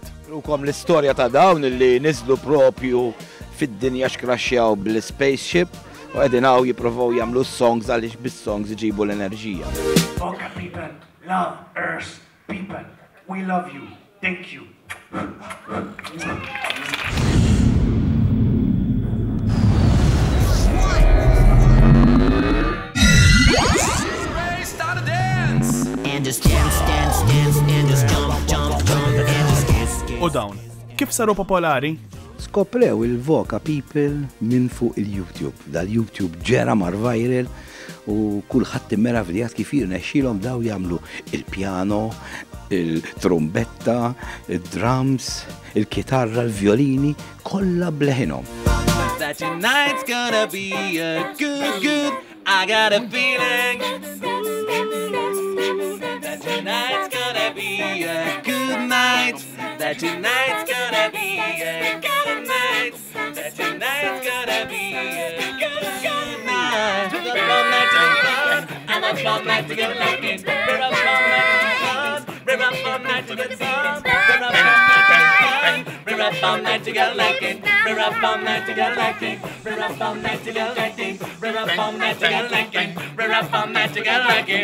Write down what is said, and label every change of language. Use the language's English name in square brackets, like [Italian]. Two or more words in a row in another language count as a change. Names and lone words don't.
[Maltese] Rukom l-istorja ta' dawn li niżlu propju fid-dinja xkraxxjaw bil-spaceship u qegħdin hawn jippruvaw jagħmlu songs għaliex bis-songs iġibu l-enerġija. [English] Voca People, love Earth people. We love you. Thank you. And just dance, dance, dance, and just jump, jump, jump, and just dance. [Maltese] U dawn, kif saru popolari? Skoprew il-Voca People minn fuq il-YouTube. Dal-YouTube ġera mar viral u kulħadd immeravijat kif jirnexxielhom daw jagħmlu il-pjano, il-trumbetta, il-drums, il-kitarra, il-violini, kollha bleħinhom. [English] That tonight's gonna be a good, I got a feeling. That tonight's gonna be a good night. That tonight's gonna be a good night. That tonight's gonna be a good night. We're up all night to get fun, and up all night to get lucky. We're up all night to get fun, we're up all night to get fun. We're up all night to get fun, we're up all night to get lucky. We're up all night to get lucky. We're up all night to get lucky. We're up all night to get lucky. We're up all night to get lucky.